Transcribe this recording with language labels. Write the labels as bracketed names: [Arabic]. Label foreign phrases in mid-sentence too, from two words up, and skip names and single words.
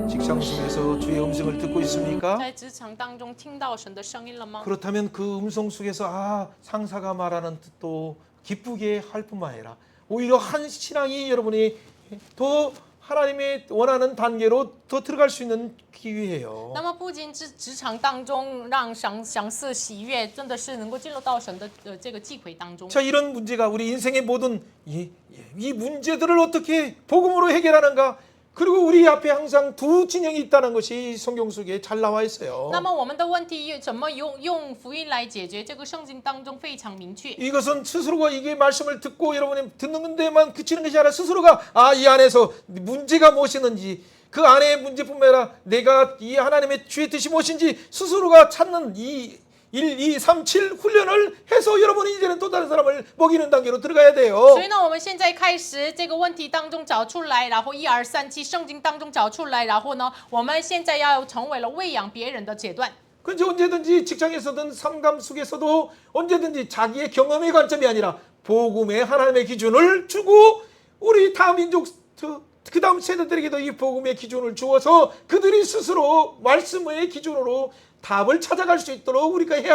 [Korean] 직장 속에서 주의 음성을 듣고 있습니까? [Chinese] 在职场当中听到神的声音了吗？ [Korean] 그렇다면 그 음성 속에서 상사가 말하는 뜻도 기쁘게 할 뿐만 아니라 오히려 한 신앙이 여러분이 더 하나님의 원하는 단계로 더 들어갈 수 있는 기회예요. [Chinese] 那么不仅职场当中让赏赐喜悦，真的是能够进入到神的这个祭魁当中。 [Korean] 자, 이런 문제가 우리 인생의 모든 이 문제들을 어떻게 복음으로 해결하는가? 그리고 우리 앞에 항상 두 진영이 있다는 것이 성경 속에 잘 나와 있어요. [Chinese] 那么我们的问题怎么用福音来解决？这个圣经当中非常明确。 [Korean] 이것은 스스로가 이게 말씀을 듣고 여러분이 듣는 데만 그치는 것이 아니라 스스로가 이 안에서 문제가 무엇이는지 그 안의 문제뿐만 아니라 내가 이 하나님의 주의 뜻이 무엇인지 스스로가 찾는 이 1, 2, 3, 7 훈련을 해서 여러분이 이제는 또 다른 사람을 먹이는 단계로 들어가야 돼요. [Chinese] 所以呢，我们现在开始这个问题当中找出来，然后1、2、3、7圣经当中找出来，然后呢，我们现在要成为了喂养别人的阶段。 [Korean] 그런데 언제든지 직장에서든 삶감 속에서도 언제든지 자기의 경험의 관점이 아니라 복음의 하나님의 기준을 주고 우리 다음 민족 그 다음 세대들에게도 이 복음의 기준을 주어서 그들이 스스로 말씀의 기준으로 답을 찾아갈 수 있도록 우리가 해야